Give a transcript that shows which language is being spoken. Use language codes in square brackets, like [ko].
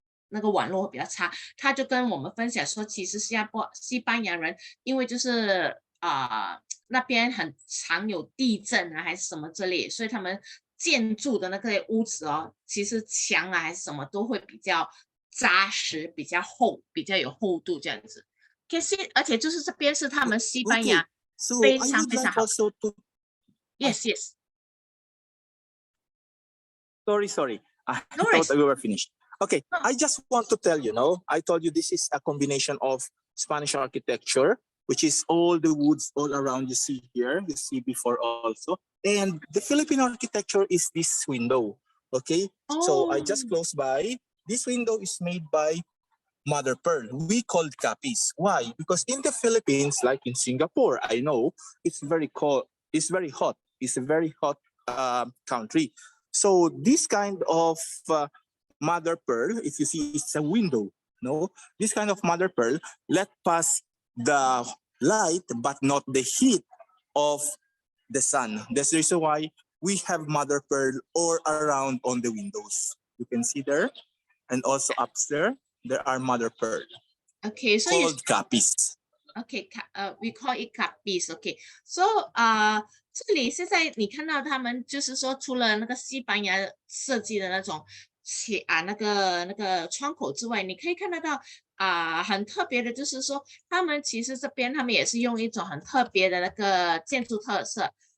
[zh] 那个网络会比较差，他就跟我们分享说，其实西班牙人因为就是那边很常有地震啊，还是什么之类，所以他们建筑的那个屋子哦，其实墙啊还是什么都会比较扎实，比较厚，比较有厚度这样子。可是而且就是这边是他们西班牙非常好。 [en] Yes. Sorry. I thought we were finished. Okay, I just want to tell you, I told you this is a combination of Spanish architecture, which is all the woods all around you see here, you see before also. And the Philippine architecture is this window, okay? So I just close by. This window is made by mother pearl. We call it capis. Why? Because in the Philippines, like in Singapore, I know it's very cold, it's very hot. It's a very hot country. So this kind of mother pearl, if you see, it's a window, this kind of mother pearl let pass the light but not the heat of the sun. That's the reason why we have mother pearl all around on the windows. You can see there, and also upstairs there are mother pearl. Okay, so called capis. Okay, we call it capis. Okay, so [zh] 这里现在你看到他们就是说，除了那个西班牙设计的那种那个窗口之外，你可以看得到很特别的，就是说他们其实这边他们也是用一种很特别的那个建筑特色